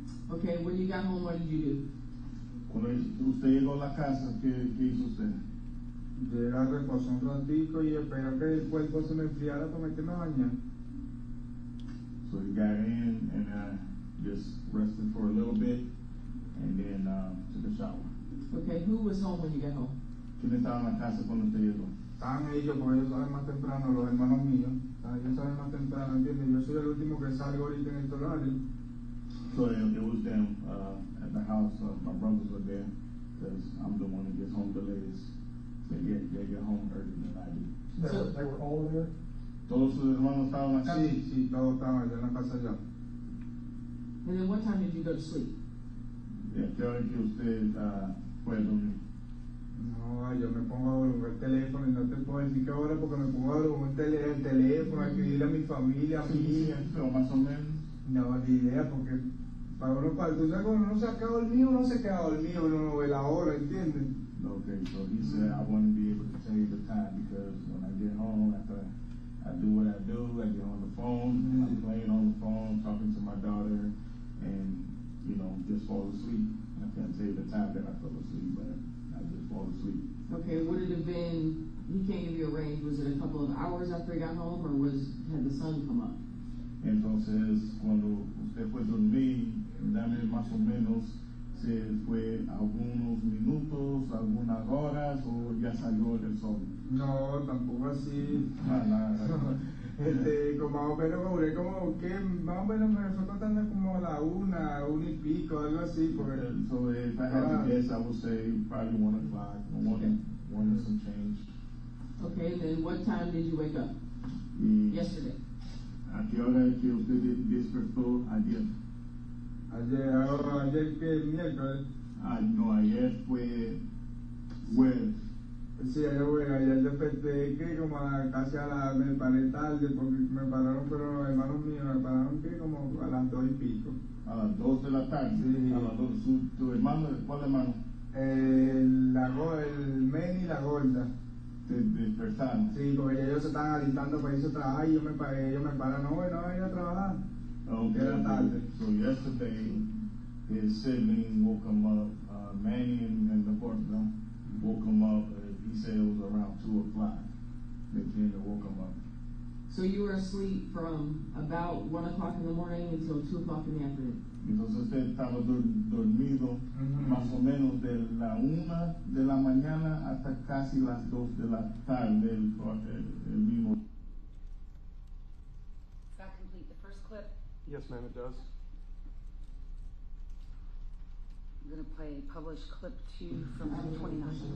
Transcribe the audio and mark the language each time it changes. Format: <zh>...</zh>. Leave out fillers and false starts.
<en>Okay, when you got home, what did you do?</en> <es>Cuando usted llegó a la casa, ¿qué hizo usted? Llega, reposó un ratico y espero que el cuerpo se me enfriara para meterme a bañar.</es> <en>So he got in and just rested for a little bit and then took a shower. Okay, who was home when you got home?</en> <es>¿Quién estaba en la casa cuando usted llegó? Estaban ellos, porque ellos salen más temprano, los hermanos míos. Ellos salen más temprano, ¿entiendes? Yo soy el último que salgo ahorita en este horario.</es> <en>So it was them at the house. My brothers were there because I'm the one that gets home the latest. They get home earlier than I do. So They were all there?</en> <es>¿Todos sus hermanos estaban en la casa? Sí, todos estaban allá en la casa ya.</es> <en>and then what time did you go to sleep?</en> <es>¿Qué hora que usted fue a dormir? No, yo me pongo a volver el teléfono y no te puedo decir qué hora porque me pongo a volver el teléfono, a escribirle a mi familia, a mi hija. Pero más o menos. No, ni idea, porque para uno, tú sabes cuando uno se queda dormido, uno se queda dormido, uno no ve la hora, ¿entiendes?</es> <en>Okay, so he said I want to be able to tell you the time because when I get home, after I do what I do, I get on the phone, I'm playing on the phone, talking to my daughter, and, just fall asleep. I can't tell you the time that I fell asleep, but I just fall asleep. Okay, would it have been, he can't give you a range, was it a couple of hours after he got home, or had the sun come up?</en> <es>Entonces, cuando usted fue a dormir, dame más o menos si fue algunos minutos, algunas horas, o ya salió el sol. No, tampoco así. Nada. Como más o menos, más o menos me fue contando como a la una y pico, algo así. Porque,</es> <en>so if I had to guess, I would say probably 1 o'clock, or one and some change. Okay, and then what time did you wake up? Yesterday.</en> <es>¿A qué hora es que usted despertó ayer? Ayer que miércoles. No, ayer fue jueves. Sí, ayer desperté que como me paré tarde porque me pararon, pero los hermanos míos me pararon que como a las 2 y pico. A las 2 de la tarde. Sí. A las 2. ¿Tu hermano? ¿Cuál hermano? El men y la gorda. Te despertaron. Sí, porque ellos se estaban alistando para irse a trabajar y ellos me paran, no voy a ir a trabajar.</es> <en>Okay.</en> <es>Era tarde.</es> <en>So yesterday, his sibling woke him up, Manny and the gorda woke him up. He said it was around 2 o'clock. They came and woke him up. So you were asleep from about 1 o'clock in the morning until 2 o'clock in the afternoon?</en> <es>Entonces usted estaba dormido más o menos de la 1 de la mañana hasta casi las 2 de la tarde el mismo.</es> <en>Does that complete the first clip? Yes, ma'am, it does. I'm going to play published clip 2 from 29.</en>